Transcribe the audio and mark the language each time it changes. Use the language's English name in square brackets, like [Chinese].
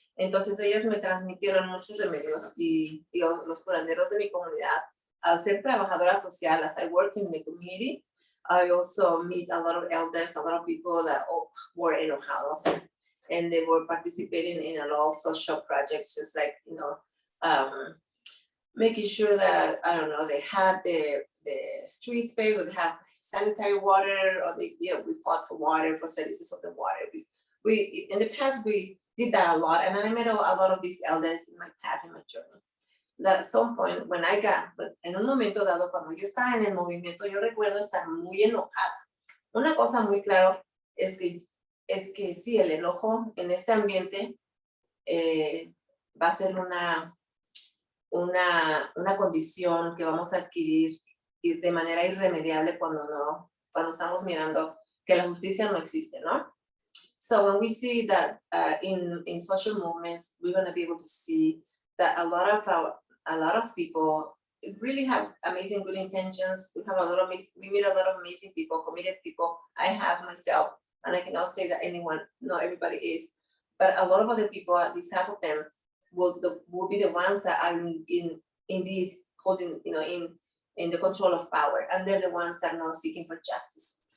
[Spanish] Entonces ellas me transmitieron muchos remedios y los curanderos de mi comunidad. Al ser trabajadora social, [English] as I work in the community, I also meet a lot of elders, a lot of people that were enojados, and they were participating in a lot of social projects, just like, you know, making sure that, I don't know, they had the streets paved, they have sanitary water, or they, you know, we fought for water, for services of the water. We in the past, we did that a lot, and I met a lot of these elders in my path, in my journey. That at some point, when I got, [Spanish] en un momento dado, cuando yo estaba en el movimiento, yo recuerdo estar muy enojada. Una cosa muy claro es que sí, el enojo en este ambiente va a ser una condición que vamos a adquirir de manera irremediable cuando estamos mirando que la justicia no existe, ¿no? [English] So when we see that in social movements, we're going to be able to see that a lot of people really have amazing good intentions. We meet a lot of amazing people, committed people. I have myself, and I cannot say that not everybody is, but a lot of other people, at least half of them, will be the ones that are indeed holding, you know, in the control of power, and they're the ones that are not seeking for justice.